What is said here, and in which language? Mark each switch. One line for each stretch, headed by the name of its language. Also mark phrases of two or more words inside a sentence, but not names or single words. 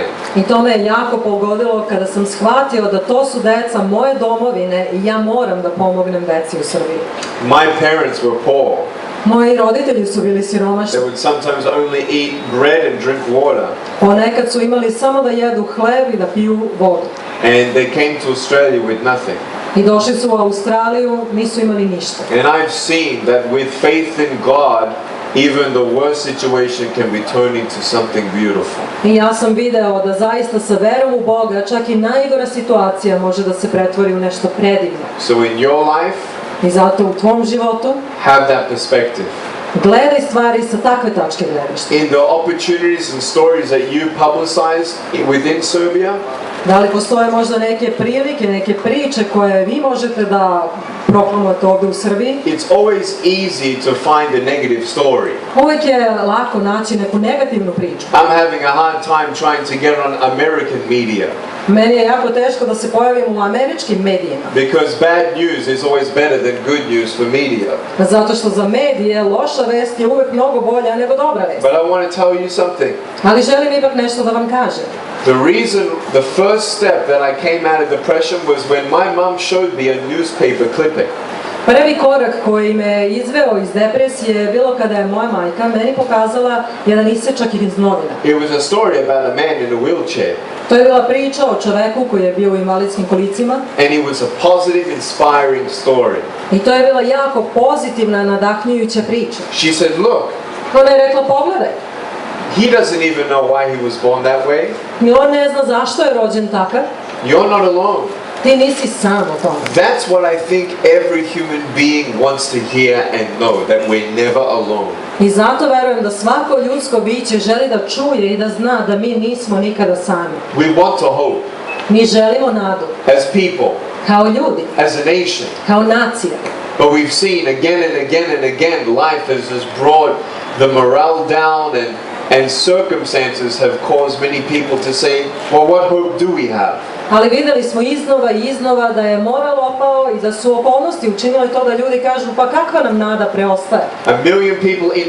Serbian: I to me je jako pogodilo kada sam shvatio da to su deca moje domovine i ja moram da pomognem deci u Srbiji.
English: My parents were poor.
Serbian: Moji roditelji su bili siromašni.
English: They would sometimes only eat bread and drink water.
Serbian: Ponekad su imali samo da jedu hleb i da piju vodu.
English: And they came to Australia with nothing.
Serbian: I došli su u Australiju, nisu imali ništa.
English: And I've seen that with faith in God, even the worst situation can be turned into something beautiful.
Serbian: I ja sam video da zaista sa verom u Boga čak i najgora situacija može da se pretvori u nešto predivno.
English: So in your life,
Serbian: I zato u tvom životu
English: have that perspective.
Serbian: gledaj stvari sa takve tačke gledišta.
English: In the opportunities and stories that you publicize within Serbia,
Serbian: Da li postoje možda neke prilike, neke priče koje vi možete da proklamujete ovde u Srbiji?
English: it's always easy to find a negative story.
Serbian: Uvijek je lako naći neku negativnu priču.
English: I'm having a hard time trying to get on American media
Serbian: Meni je jako teško da se pojavim u američkim medijima.
English: because bad news is always better than good news for media.
Serbian: Zato što za medije loša vest je uvijek mnogo bolja nego dobra vest.
English: But I want to tell you something.
Serbian: Ali želim ipak nešto da vam kažem.
English: The first step that I came out of depression was when my mom showed me a newspaper clipping.
Serbian: Prvi korak koji me izveo iz depresije je bilo kada je moja majka meni pokazala jedan isečak iz novina.
English: It was a story about a man in a wheelchair.
Serbian: To je bila priča o čoveku koji je bio u invalidskim kolicima.
English: And it was a positive, inspiring story.
Serbian: I to je bila jako pozitivna, nadahnjujuća priča.
English: She said, look,
Serbian: Ona je rekla, pogledaj.
English: he doesn't even know why he was born that way.
Serbian: I on ne zna zašto je rođen takav.
English: You're not alone.
Serbian: Ti nisi sam o tome.
English: That's what I think every human being wants to hear and know, that we're never alone.
Serbian: I zato verujem da svako ljudsko biće želi da čuje i da zna da mi nismo nikada sami.
English: We want to hope
Serbian: Mi želimo nadu.
English: as people,
Serbian: Kao ljudi.
English: as a nation.
Serbian: Kao nacija.
English: But we've seen again and again and again, life has just brought the morale down and circumstances have caused many people to say, well, what hope do we have?
Serbian: Ali videli smo iznova i iznova da je moral opao i da su okolnosti učinile to da ljudi kažu pa kakva nam nada preostaje.
English: A million people in the